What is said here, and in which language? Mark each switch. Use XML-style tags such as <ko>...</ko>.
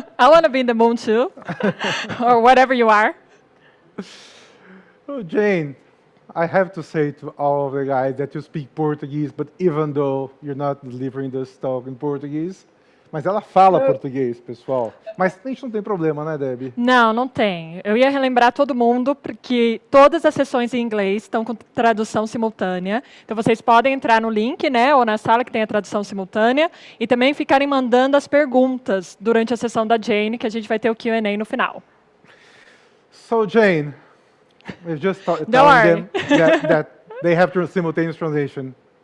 <en>I want to be in the moon too, or whatever you are. Oh, Jane, I have to say to all of the guys that you speak Portuguese, but even though you're not delivering this talk in Portuguese,</en> <pt>mas ela fala português, pessoal. Mas a gente não tem problema, né, Debbie? Não, não tem. Eu ia relembrar todo mundo, porque todas as sessões em inglês estão com tradução simultânea. Então, vocês podem entrar no link, né, ou na sala que tem a tradução simultânea, e também ficarem mandando as perguntas durante a sessão da Jane, que a gente vai ter o Q&A no final.</pt> <en>So, Jane, we've just telling worry. them that they have simultaneous translation.</en>